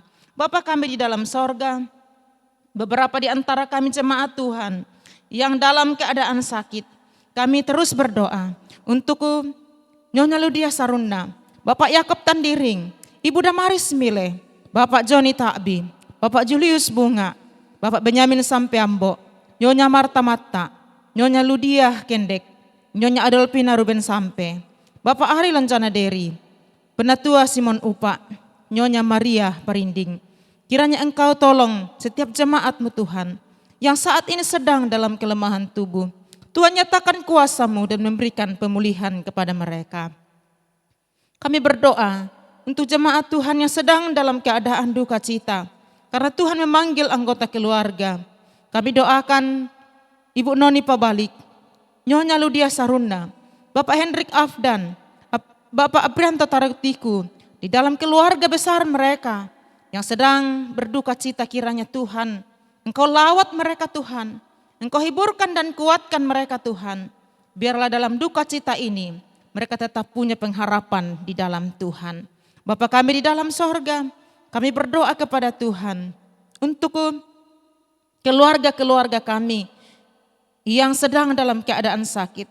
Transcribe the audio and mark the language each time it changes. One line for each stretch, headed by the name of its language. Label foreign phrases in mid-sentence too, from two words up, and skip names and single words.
Indonesian: Bapa kami di dalam sorga. Beberapa di antara kami jemaat Tuhan yang dalam keadaan sakit. Kami terus berdoa untuk Nyonya Ludia Sarunda. Bapak Yakob Tandiring. Ibu Damaris Mile. Bapak Joni Takbi. Bapak Julius Bunga. Bapak Benyamin Sampeambo, Nyonya Marta Matta, Nyonya Ludia Kendek, Nyonya Adolfina Ruben Sampe, Bapak Ari Lancana Deri, Penatua Simon Upa, Nyonya Maria Parinding. Kiranya engkau tolong setiap jemaat-Mu Tuhan yang saat ini sedang dalam kelemahan tubuh. Tuhan nyatakan kuasa-Mu dan memberikan pemulihan kepada mereka. Kami berdoa untuk jemaat Tuhan yang sedang dalam keadaan duka cita. Karena Tuhan memanggil anggota keluarga. Kami doakan Ibu Noni Pabalik, Nyonya Ludia Sarunda, Bapak Hendrik Afdan, Bapak Abrianto Tarutiku, di dalam keluarga besar mereka yang sedang berduka cita kiranya Tuhan. Engkau lawat mereka Tuhan. Engkau hiburkan dan kuatkan mereka Tuhan. Biarlah dalam duka cita ini mereka tetap punya pengharapan di dalam Tuhan. Bapa kami di dalam sorga, kami berdoa kepada Tuhan untuk keluarga-keluarga kami yang sedang dalam keadaan sakit.